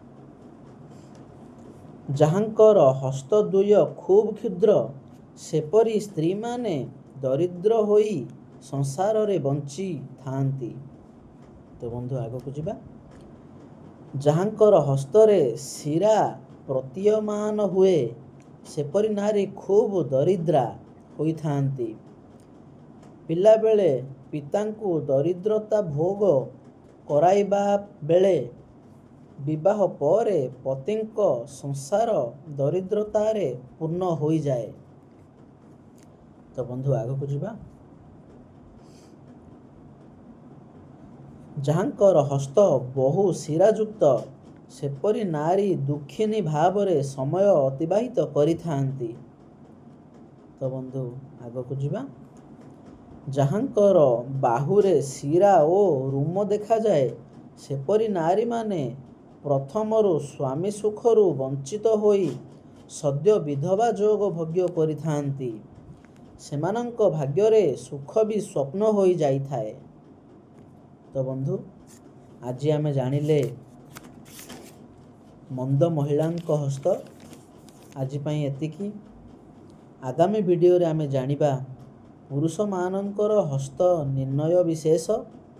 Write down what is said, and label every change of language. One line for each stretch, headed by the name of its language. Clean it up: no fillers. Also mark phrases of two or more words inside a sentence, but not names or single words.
Odia: ଯାହାଙ୍କର ହସ୍ତ ଦୁଇ ଖୁବ କ୍ଷୁଦ୍ର, ସେପରି ସ୍ତ୍ରୀ ମାନେ ଦରିଦ୍ର ହୋଇ ସଂସାରରେ ବଞ୍ଚି ଥାଆନ୍ତି। ତ ବନ୍ଧୁ ଆଗକୁ ଯିବା। ଯାହାଙ୍କର ହସ୍ତରେ ଶିରା ପ୍ରତୀୟମାନ ହୁଏ, ସେପରି ନାରୀ ଖୁବ ଦରିଦ୍ରା ହୋଇ ଥାଆନ୍ତି। ପିଲା ବେଳେ ପିତାଙ୍କୁ ଦରିଦ୍ରତା ଭୋଗ କରାଇବା ବେଳେ, ବିବାହ ପରେ ପତିଙ୍କ ସଂସାର ଦରିଦ୍ରତାରେ ପୂର୍ଣ୍ଣ ହୋଇ ଯାଏ। ତ ବନ୍ଧୁ ଆଗକୁ ଯିବା। ଯାହାଙ୍କର ହସ୍ତ ବହୁ ଶିରାଯୁକ୍ତ, ସେପରି ନାରୀ ଦୁଃଖିନୀ ଭାବରେ ସମୟ ଅତିବାହିତ କରି ଥାଆନ୍ତି। ତ ବନ୍ଧୁ ଆଗକୁ ଯିବା। ଯାହାଙ୍କର ବାହୁରେ ଶିରା ଓ ରୋମ ଦେଖା ଯାଏ, ସେପରି ନାରୀ ମାନେ ପ୍ରଥମରୁ ସ୍ୱାମୀ ସୁଖରୁ ବଞ୍ଚିତ ହୋଇ ସଦ୍ୟ ବିଧବା ଯୋଗ ଭୋଗ୍ୟ କରି ଥାଆନ୍ତି। ସେମାନଙ୍କ ଭାଗ୍ୟରେ ସୁଖ ଭି ସ୍ୱପ୍ନ ହୋଇ ଯାଇ ଥାଏ। ତ ବନ୍ଧୁ ଆଜି ଆମେ ଜାଣିଲେ ମନ୍ଦ ମହିଳା ହସ୍ତ। ଆଜି ପାଇଁ ଏତିକି। ଆଗାମୀ ଭିଡିଓ ରେ ଆମେ ଜାଣିବା ପୁରୁଷ ମାନଙ୍କର ହସ୍ତ ନିର୍ଣ୍ଣୟ ବିଶେଷ।